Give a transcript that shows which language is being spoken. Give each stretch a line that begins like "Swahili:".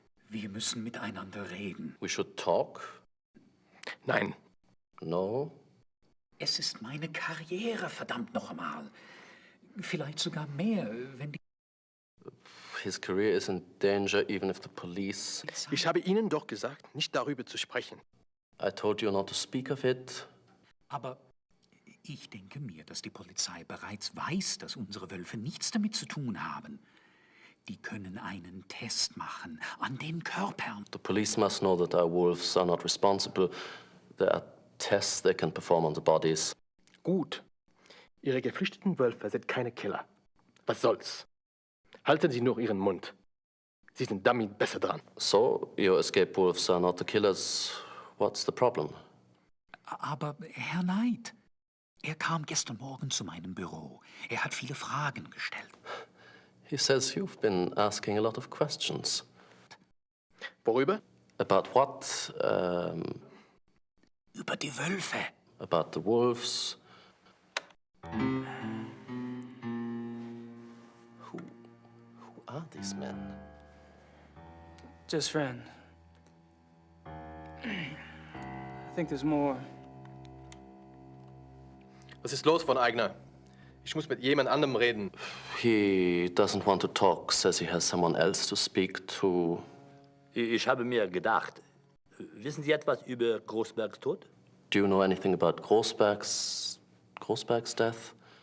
German: Wir müssen miteinander reden.
English: We should talk?
German: Nein.
English: No?
German: Es ist meine Karriere, verdammt noch einmal. Vielleicht sogar mehr, wenn die...
English: His career is in danger even if the police...
German: Ich habe Ihnen doch gesagt, nicht darüber zu sprechen.
English: I told you not to speak of it.
German: Aber ich denke mir, dass die Polizei bereits weiß, dass unsere Wölfe nichts damit zu tun haben. Die können einen Test machen an den Körpern.
English: The police must know that our wolves are not responsible. There are tests they can perform on the bodies.
German: Gut. Ihre geflüchteten Wölfe sind keine Killer. Was soll's? Halten Sie nur Ihren Mund. Sie sind damit besser dran.
English: So, your escape wolves are not the killers. What's the problem?
German: Aber Herr Knight, er kam gestern Morgen zu meinem Büro. Er hat viele Fragen gestellt.
English: He says you've been asking a lot of questions.
German: Worüber?
English: About what?
German: Über die Wölfe.
English: About the wolves. Who are these men? Just friend. I think there's more.
German: Was ist los, von Eigner? Ich muss mit jemand anderem reden.
English: He doesn't want to talk, says he has someone else to speak to.
German: Ich habe mir gedacht, wissen Sie etwas über Großbergs Tod?
English: Do you know anything about Großberg's death?